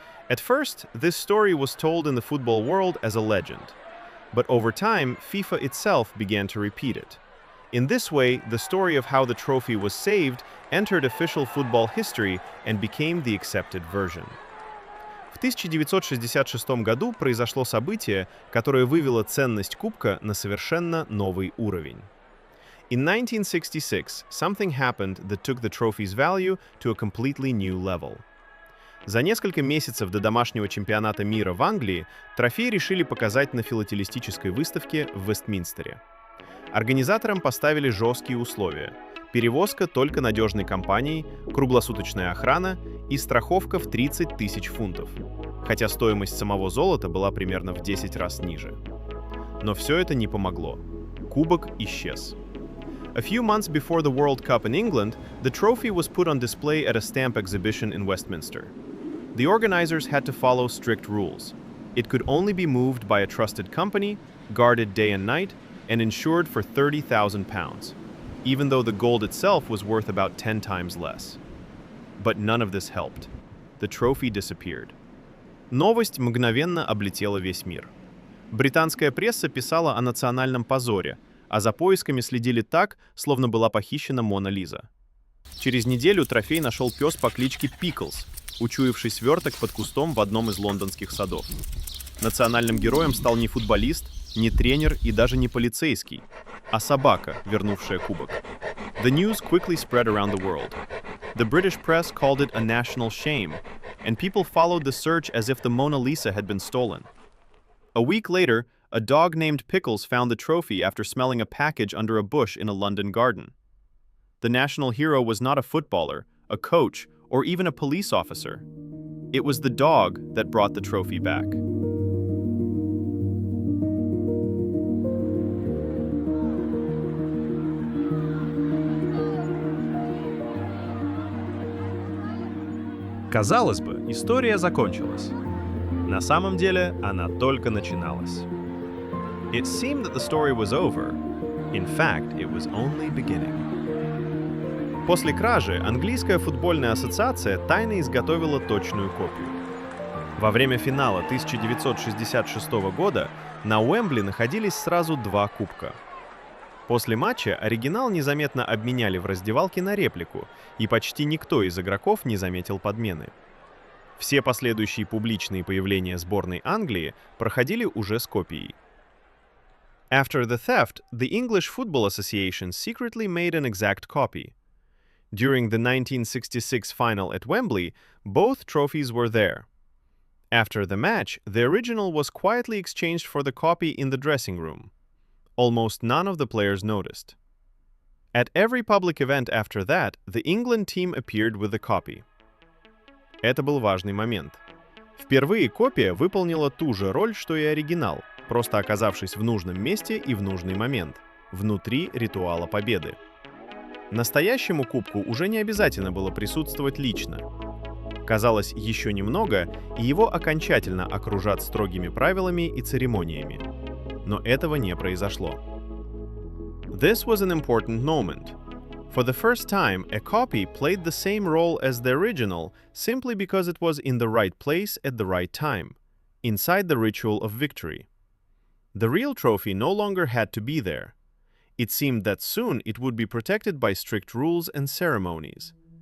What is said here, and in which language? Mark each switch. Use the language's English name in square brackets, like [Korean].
[English] At first, this story was told in the football world as a legend, but over time, FIFA itself began to repeat it. In this way, the story of how the trophy was saved entered official football history and became the accepted version. [Russian] В 1966 году произошло событие, которое вывело ценность кубка на совершенно новый уровень. [English] In 1966, something happened that took the trophy's value to a completely new level. [Russian] За несколько месяцев до домашнего чемпионата мира в Англии трофей решили показать на филателистической выставке в Вестминстере. Организаторам поставили жесткие условия: перевозка только надежной компанией, круглосуточная охрана и страховка в 30 тысяч фунтов, хотя стоимость самого золота была примерно в 10 раз ниже. Но все это не помогло. Кубок исчез. [English] A few months before the World Cup in England, the trophy was put on display at a stamp exhibition in Westminster. The organizers had to follow strict rules. It could only be moved by a trusted company, guarded day and night, and insured for £30,000, even though the gold itself was worth about 10 times less. But none of this helped. The trophy disappeared. [Russian] Новость мгновенно облетела весь мир. Британская пресса писала о национальном позоре, а за поисками следили так, словно была похищена Мона Лиза. Через неделю трофей нашел пес по кличке Пиклз, учуявший сверток под кустом в одном из лондонских садов. Национальным героем стал не футболист, не тренер и даже не полицейский, а собака, вернувшая кубок. [English] The news quickly spread around the world. The British press called it a national shame, and people followed the search as if the Mona Lisa had been stolen. A week later, a dog named Pickles found the trophy after smelling a package under a bush in a London garden. The national hero was not a footballer, a coach, or even a police officer. It was the dog that brought the trophy back. [Russian] Казалось бы, история закончилась. На самом деле, она только начиналась. [English] It seemed that the story was over. In fact, it was only beginning. [Russian] После кражи английская футбольная ассоциация тайно изготовила точную копию. Во время финала 1966 года на Уэмбли находились сразу два кубка. После матча оригинал незаметно обменяли в раздевалке на реплику, и почти никто из игроков не заметил подмены. Все последующие публичные появления сборной Англии проходили уже с копией. [English] After the theft, the English Football Association secretly made an exact copy. During the 1966 final at Wembley, both trophies were there. After the match, the original was quietly exchanged for the copy in the dressing room. Almost none of the players noticed. At every public event after that, the England team appeared with the copy. [Russian] Это был важный момент. Впервые копия выполнила ту же роль, что и оригинал, просто оказавшись в нужном месте и в нужный момент, внутри ритуала победы. Настоящему кубку уже не обязательно было присутствовать лично. Казалось, еще немного, и его окончательно окружат строгими правилами и церемониями. Но этого не произошло. [English] This was an important moment. For the first time, a copy played the same role as the original simply because it was in the right place at the right time, inside the ritual of victory. The real trophy no longer had to be there. It seemed that soon it would be protected by strict rules and ceremonies.